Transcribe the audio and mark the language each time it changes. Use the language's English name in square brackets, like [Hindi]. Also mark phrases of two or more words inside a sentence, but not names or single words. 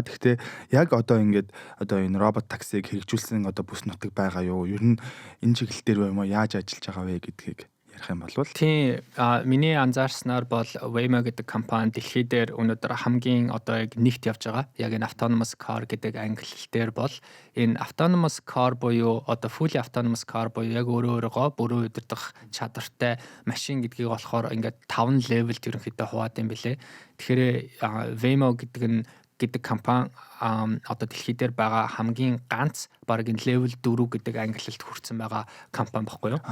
[Mongolian] Гэхдээ яг одоо ингээд одоо энэ робот таксиг хэрэгжүүлсэн одоо бүс нутаг байгаа юу? Ер нь энэ чиглэл дээр Waymo яаж ажиллаж байгаа вэ гэдгийг ярих юм бол тийм миний анзаарснаар бол Waymo гэдэг компани дэлхий дээр өнөөдөр хамгийн одоо яг нэгт явж байгаа. Яг энэ [English] autonomous car [Mongolian] гэдэг англи хэлээр бол энэ [English] autonomous car [Mongolian] буюу одоо [English] fully autonomous car [Mongolian] буюу яг өөрөөгөө бүрэн удирдах чадвартай машин гэдгийг болохоор ингээд 5 левелд ерөнхийдөө хуваад юм билэ. Тэгэхээр Waymo гэдэг компани одоо дэлхий дээр байгаа хамгийн ганц баг энэ level 4 гэдэг ангиллалд хүрсэн байгаа компани баггүй юу?